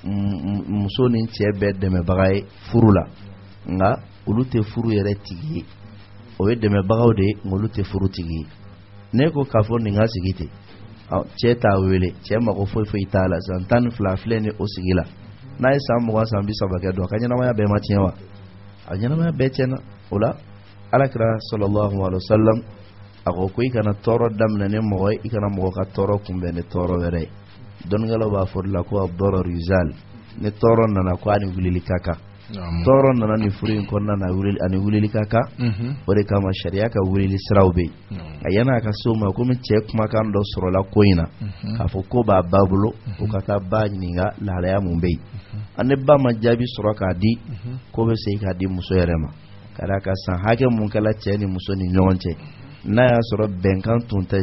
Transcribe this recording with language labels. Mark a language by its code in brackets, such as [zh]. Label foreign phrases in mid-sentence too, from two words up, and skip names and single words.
[bm] muso ni cɛ bɛɛ dɛmɛbaga ye furu la nka olu tɛ furu yɛrɛ tigi ye o ye dɛmɛbagaw de ye nka olu tɛ furu tigi ye ne ko k'a fɔ nin ka sigi ten cɛ t'a wele cɛ mago foyi foyi t'a la san 12 filɛ ni o sigi la n'a ye san 20 san 30 kɛ dɔn a ka ɲɛnamaya bɛɛ ma tiɲɛ wa a ɲɛnamaya bɛɛ tiɲɛna o la alakira [ar] صلى الله عليه وسلم [bm] a ko i kana tɔɔrɔ daminɛ ni mɔgɔ ye i kana mɔgɔ ka tɔɔrɔ kunbɛn ni tɔɔrɔ wɛrɛ ye dɔnnikɛlaw b'a fɔ de la ko [ar] الضرر يزال [bm] ni tɔɔrɔ nana ko a ni wulili ka kan tɔɔrɔ nana ni furu in kɔnɔna na ani wulili ka kan o de kama sariya ka wulili siraw bɛ yen a yan'a ka se o ma komi cɛ kumakan dɔ sɔrɔla ko in na k'a fɔ ko b'a ba bolo o ka taa ba ɲininka lahalaya mun bɛ yen ani ba ma jaabi sɔrɔ k'a di ko bɛ segin k'a di muso yɛrɛ ma ka d'a kan san hakɛ mun kɛla cɛ ni muso ni ɲɔgɔn cɛ n'a y'a sɔrɔ bɛnkan tun tɛ